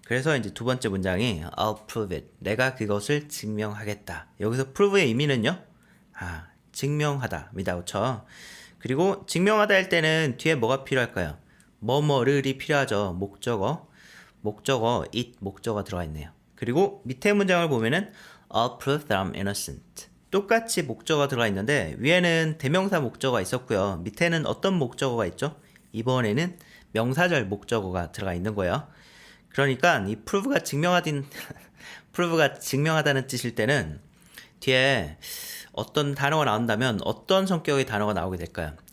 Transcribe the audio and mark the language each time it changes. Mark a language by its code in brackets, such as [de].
[ko] 그래서 이제 두 번째 문장이 [en] I'll prove it. [ko] 내가 그것을 증명하겠다. 여기서 prove의 의미는요. 증명하다입니다. 그렇죠. 그리고 증명하다 할 때는 뒤에 뭐가 필요할까요? 뭐뭐를이 필요하죠. 목적어 it 목적어 들어가 있네요. 그리고 밑에 문장을 보면은 [en] I'll prove that I'm innocent. [ko] 똑같이 목적어가 들어가 있는데 위에는 대명사 목적어가 있었고요. 밑에는 어떤 목적어가 있죠? 이번에는 명사절 목적어가 들어가 있는 거예요. 그러니까 이 prove가 prove가 증명하다는 뜻일 때는 뒤에 어떤 단어가 나온다면 어떤 성격의 단어가 나오게 될까요?